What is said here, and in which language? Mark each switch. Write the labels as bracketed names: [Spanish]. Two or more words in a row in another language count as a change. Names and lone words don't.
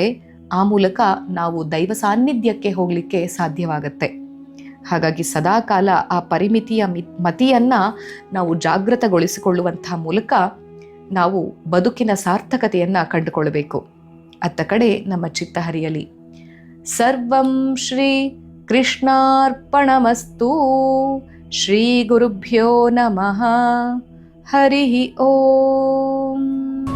[Kannada] ಆ ಮೂಲಕ ನಾವು ದೈವ ಸಾನ್ನಿಧ್ಯಕ್ಕೆ ಹೋಗಲಿಕ್ಕೆ ಸಾಧ್ಯವಾಗತ್ತೆ. ಹಾಗಾಗಿ ಸದಾಕಾಲ ಆ ಪರಿಮಿತಿಯ ಮತಿಯನ್ನ ನಾವು ಜಾಗೃತಗೊಳಿಸಿಕೊಳ್ಳುವಂತಹ ಮೂಲಕ ನಾವು ಬದುಕಿನ ಸಾರ್ಥಕತೆಯನ್ನ ಕಂಡುಕೊಳ್ಳಬೇಕು. ಅತ್ತ ಕಡೆ ನಮ್ಮ ಚಿತ್ತ ಹರಿಯಲಿ. [Sanskrit] ಸರ್ವಂ ಶ್ರೀ ಕೃಷ್ಣಾರ್ಪಣಮಸ್ತು. ಶ್ರೀ ಗುರುಭ್ಯೋ ನಮಃ. ಹರಿ ಓಂ.